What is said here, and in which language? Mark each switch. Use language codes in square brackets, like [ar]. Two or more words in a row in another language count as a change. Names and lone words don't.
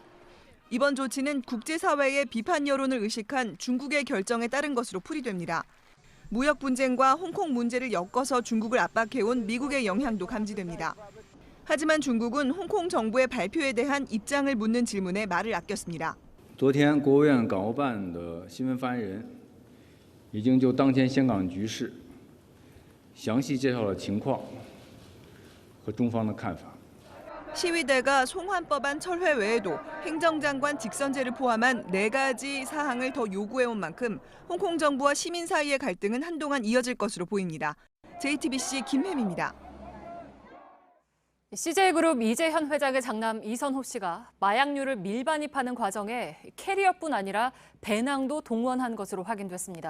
[ko] 이번 조치는 국제사회의 비판 여론을 의식한 중국의 결정에 따른 것으로 풀이됩니다. 무역 분쟁과 홍콩 문제를 엮어서 중국을 압박해온 미국의 영향도 감지됩니다. 하지만 중국은 홍콩 정부의 발표에 대한 입장을 묻는 질문에 말을 아꼈습니다. [zh] 昨天国务院港澳办的新闻发言人已经就当前香港局势详细介绍了情况和中方的看法。 [ko] 시위대가 송환법안 철회 외에도 행정장관 직선제를 포함한 4가지 사항을 더 요구해온 만큼 홍콩 정부와 시민 사이의 갈등은 한동안 이어질 것으로 보입니다. JTBC 김혜미입니다. CJ그룹 이재현 회장의 장남 이선호 씨가 마약류를 밀반입하는 과정에 캐리어뿐 아니라 배낭도 동원한 것으로 확인됐습니다.